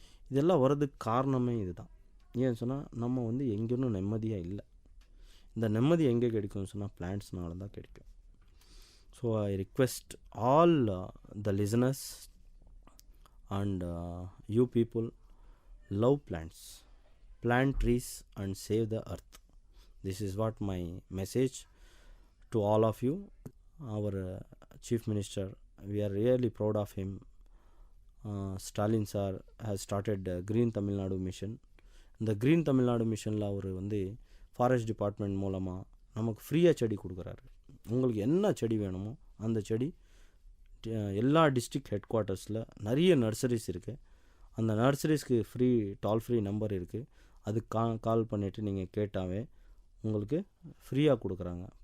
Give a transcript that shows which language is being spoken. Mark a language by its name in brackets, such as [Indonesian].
[Tamil] இதெல்லாம் வர்றதுக்கு காரணமே இது தான். ஏன்னு சொன்னால் நம்ம வந்து எங்கேயும் நிம்மதியாக இல்லை. இந்த நிம்மதி எங்கே கிடைக்கும்னு சொன்னால் பிளான்ட்ஸ்னால தான் கிடைக்கும். [English] So I request all the listeners and you people, love plants, plant trees and save the earth. This is what my message to all of you. Our Chief Minister, we are really proud of him. Stalin sir has started Green Tamil Nadu mission. [Tamil] இந்த green Tamil Nadu மிஷனில் அவர் வந்து forest department மூலமாக நமக்கு ஃப்ரீயாக செடி கொடுக்குறாரு. உங்களுக்கு என்ன செடி வேணுமோ அந்த செடி எல்லா டிஸ்ட்ரிக்ட் ஹெட் குவார்ட்டர்ஸில் நிறைய நர்சரிஸ் இருக்குது. அந்த நர்சரிஸ்க்கு டோல் ஃப்ரீ நம்பர் இருக்குது. அதுக்கு கால் பண்ணிவிட்டு நீங்கள் கேட்டாவே உங்களுக்கு ஃப்ரீயாக கொடுக்குறாங்க.